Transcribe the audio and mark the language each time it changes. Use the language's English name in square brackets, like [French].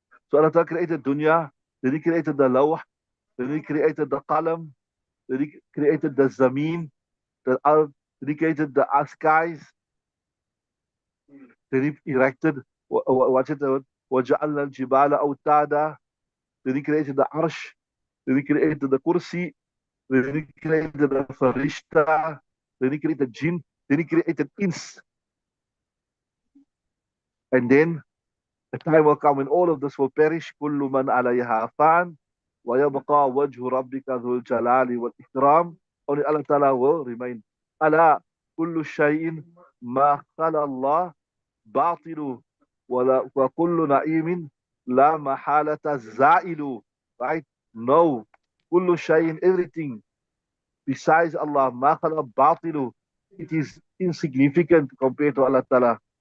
[English] So Allah Ta'ala created dunya, then He created the lawh, then He created the qalam, then He created the zameen, the earth, then He created the skies, then He erected, what's it, وَجَعَلْنَا الْجِبَالَ أَوْتَادًا, then He created the arsh, then He created the kursi, then He created the farishta, then He created jinn, then He created ins. And then a time will come when all of this will perish. [Arabic] كل من عليها فان ويبقى وجه ربك ذو الجلال والإكرام. [English] Only Allah Ta'ala will remain. [Arabic] ألا كل شيء ما خلا الله باطل وكل نعيم لا محالة زائل. Right? No. كل شيء, everything besides Allah, ما خلا باطل. [English] It is insignificant compared to Allah Ta'ala.